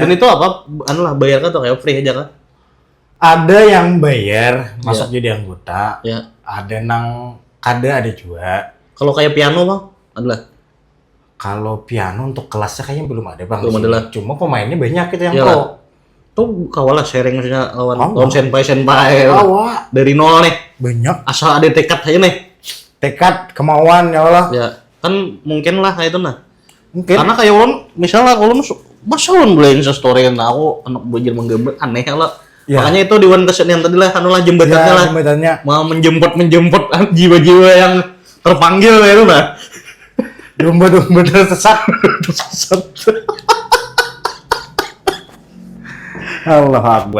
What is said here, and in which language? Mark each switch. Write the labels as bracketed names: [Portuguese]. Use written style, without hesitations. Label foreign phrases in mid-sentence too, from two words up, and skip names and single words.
[Indonesian] Dan itu apa? Lah bayar kan tuh kayak free aja kan? Ada yang bayar masuk jadi anggota. Ya. [Banjar] Ada nang kada ada juga. [Indonesian] Kalau kayak piano bang, adalah. Kalau piano untuk kelasnya kayaknya belum ada bang. Belum di ada sini. lah. Cuma pemainnya banyak itu yang Iyalah. pro. [Banjar] Tuh kawalah sharing misalnya lawan Kawa. [Indonesian] senpai [Banjar] Kawa. [Indonesian] dari nol nih. Banyak. Asal ada tekad aja nih. Tekad, kemauan ya Allah. Ya, kan mungkin lah kayak itu nah. Mungkin. [Banjar] Karena kayak ulun misalnya ulun masa ulun boleh Insta story nah aku anak belajar menggambar aneh lah. [Indonesian] Ya. Makanya itu di Dewan Kesenian tadi lah lah jembatannya lah. Jembatannya. Mau menjemput jiwa-jiwa yang terpanggil ya itu nah. Domba-domba tersesat. [Arabic] Allah Akbar.